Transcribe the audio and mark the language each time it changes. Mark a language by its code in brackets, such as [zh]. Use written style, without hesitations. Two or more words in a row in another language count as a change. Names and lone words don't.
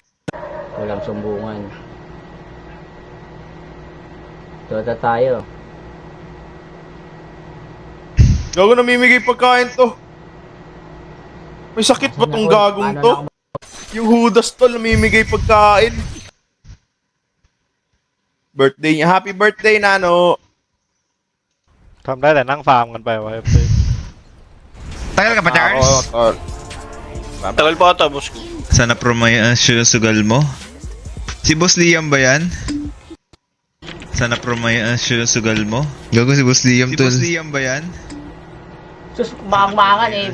[tl] Walang sumbungan. Dota tayo. Gago, namimigay pagkain to. May sakit ba tong gagong to? Yung hudas tol, namimigay pagkain. Birthday niya. [en] Happy birthday, [tl] Nano. [th] ทำได้แต่นั่งฟาร์มกันไปวะ FP [tl] Tagal ka pa, Charles? Oo, tol. Tagal pa ata, boss ko. Sana siya sugal mo. Si Boss Liam ba yan? Sana siya sugal mo. Gago si Boss Liam tol. Si Boss Liam ba yan? Sus, maang-maangan eh.